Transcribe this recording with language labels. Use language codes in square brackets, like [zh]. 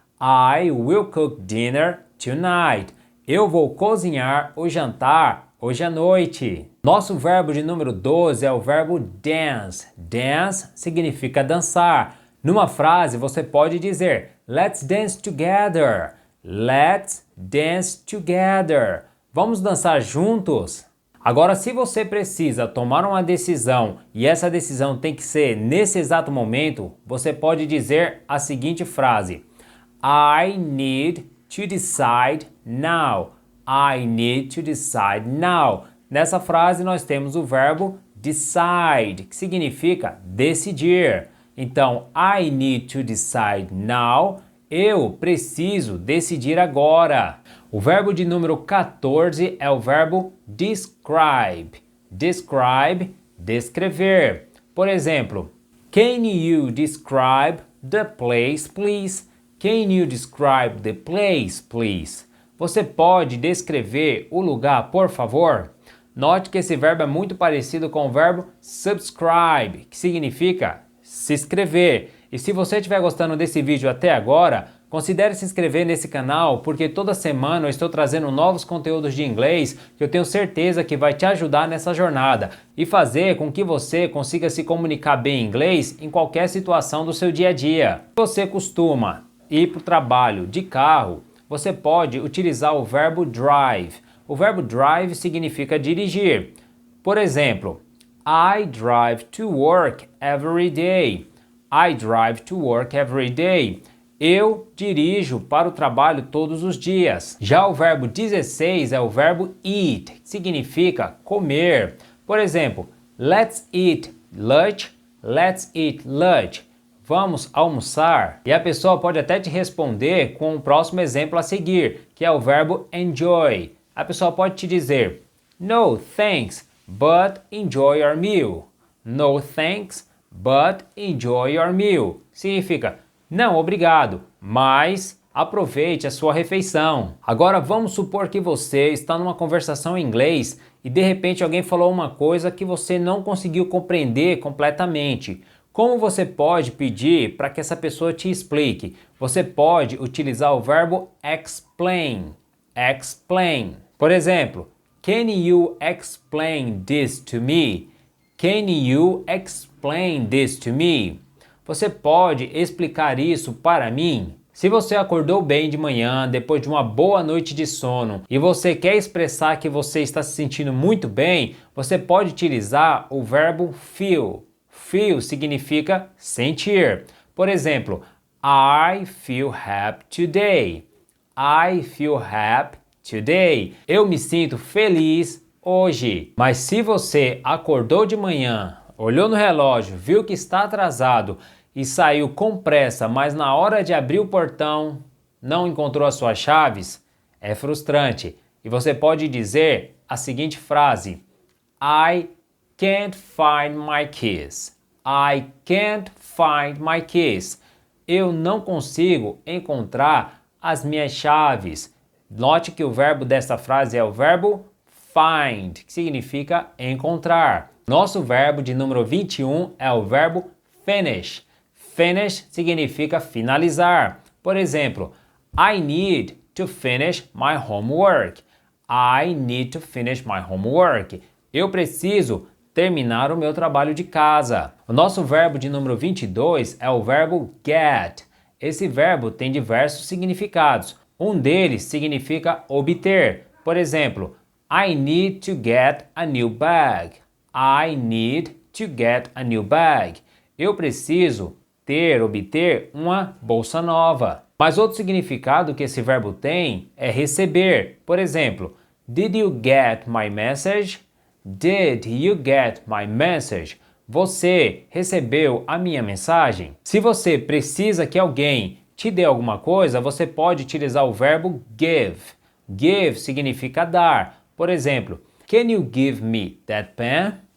[en] I will cook dinner tonight. [pt] Eu vou cozinhar o jantar hoje à noite. Nosso verbo de número 12 é o verbo dance. Dance significa dançar. Numa frase você pode dizer [en] Let's dance together. Let's dance together. [pt] Vamos dançar juntos? Agora, se você precisa tomar uma decisão e essa decisão tem que ser nesse exato momento, você pode dizer a seguinte frase: [en] I need to decide now. I need to decide now. [pt] Nessa frase nós temos o verbo decide, que significa decidir. Então, [en] I need to decide now. [pt] Eu preciso decidir agora. O verbo de número 14 é o verbo describe. [en] Describe, [pt] descrever. Por exemplo, [en] Can you describe the place, please? Can you describe the place, please? [pt] Você pode descrever o lugar, por favor? Note que esse verbo é muito parecido com o verbo subscribe, que significa se inscrever. E se você estiver gostando desse vídeo até agora, considere se inscrever nesse canal, porque toda semana eu estou trazendo novos conteúdos de inglês que eu tenho certeza que vai te ajudar nessa jornada e fazer com que você consiga se comunicar bem em inglês em qualquer situação do seu dia a dia. Se você costuma ir para o trabalho de carro, você pode utilizar o verbo drive. O verbo drive significa dirigir. Por exemplo, [en] I drive to work every day. I drive to work every day. [pt] Eu dirijo para o trabalho todos os dias. Já o verbo 16 é o verbo eat, que significa comer. Por exemplo, [en] let's eat lunch. Let's eat lunch. [pt] Vamos almoçar? E a pessoa pode até te responder com o próximo exemplo a seguir, que é o verbo enjoy. A pessoa pode te dizer, [en] no thanks, but enjoy your meal. No thanks, but enjoy your meal. [pt] Significa, não, obrigado, mas aproveite a sua refeição. Agora vamos supor que você está numa conversação em inglês e de repente alguém falou uma coisa que você não conseguiu compreender completamente. Como você pode pedir para que essa pessoa te explique? Você pode utilizar o verbo explain. [en] Explain. [pt] Por exemplo, [en] can you explain this to me? Can you explain this to me? [pt] Você pode explicar isso para mim? Se você acordou bem de manhã, depois de uma boa noite de sono, e você quer expressar que você está se sentindo muito bem, você pode utilizar o verbo feel. Feel significa sentir. Por exemplo, [en] I feel happy today. I feel happy today. [pt] Eu me sinto feliz hoje. Mas se você acordou de manhã, olhou no relógio, viu que está atrasado e saiu com pressa, mas na hora de abrir o portão não encontrou as suas chaves, é frustrante. E você pode dizer a seguinte frase: [en] I can't find my keys. I can't find my keys. [pt] Eu não consigo encontrar as minhas chaves. Note que o verbo dessa frase é o verbo find, que significa encontrar. Nosso verbo de número 21 é o verbo finish. Finish significa finalizar. Por exemplo, [en] I need to finish my homework. I need to finish my homework. [pt] Eu preciso terminar o meu trabalho de casa. O nosso verbo de número 22 é o verbo get. Esse verbo tem diversos significados. Um deles significa obter. Por exemplo, [en] I need to get a new bag. I need to get a new bag. [pt] Eu preciso obter uma bolsa nova. Mas outro significado que esse verbo tem é receber. Por exemplo, [en] did you get my message? Did you get my message? [pt] Você recebeu a minha mensagem? Se você precisa que alguém te dê alguma coisa, você pode utilizar o verbo give. [en] Give [pt] significa dar. Por exemplo, [en] can you give me that pen?